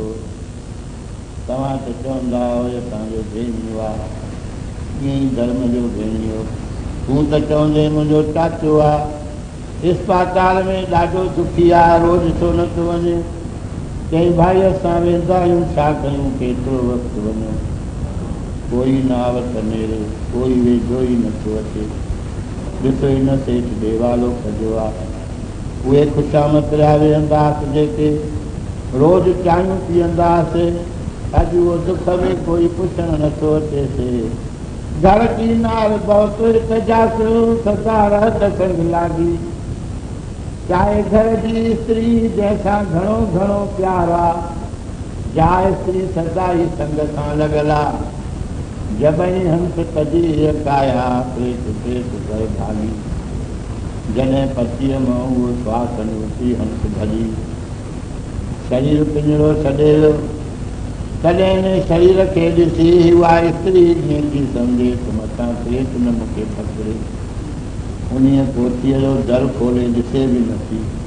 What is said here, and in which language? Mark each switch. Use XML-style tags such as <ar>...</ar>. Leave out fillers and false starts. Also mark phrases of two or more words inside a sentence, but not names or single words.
<sd>तव्हां त चवंदा हुओ असांजो भेणियो आहे, ईअं ई धर्म जो भेणियो, तूं त चवंदे मुंहिंजो चाचो आहे, इस्पाताल में ॾाढो दुखी आहे, रोज़ छो नथो वञे, चई भाई असां वेंदा आहियूं, छा कयूं, केतिरो वक़्तु वञूं, कोई न आवत नेरे, कोई वेझो ई नथो अचे, ॾिसो हिन सेठ देवालो कजो आहे, उहे ख़ुशामद पिया वेहंदा हुआसीं जेके रोज़ चांहियूं पीअंदा हुआसीं, अॼु उहो दुख में कोई पुछणु नथो अचेसि,</sd> <pa>घर की नार बहुत जासू सदा रहत संग लागी,</pa> <sd>चाहे घर जी स्त्री जंहिंसां घणो घणो प्यार आहे, जा स्त्री सदा ई संग सां लॻल आहे,</sd> <pa>जबई हंस कजी काया प्रेत प्रेत करे भागी,</pa> <sd>जॾहिं पतीअ मां उहो श्वास वठी हंस भॼी, शरीर पिंजरो छॾे वियो, तॾहिं हिन शरीर खे ॾिसी उहा स्त्री ईअं थी सम्झे त मथां प्रेत न मूंखे पकड़े, उन पोतीअ जो दर खोले ॾिसे बि नथी,</sd>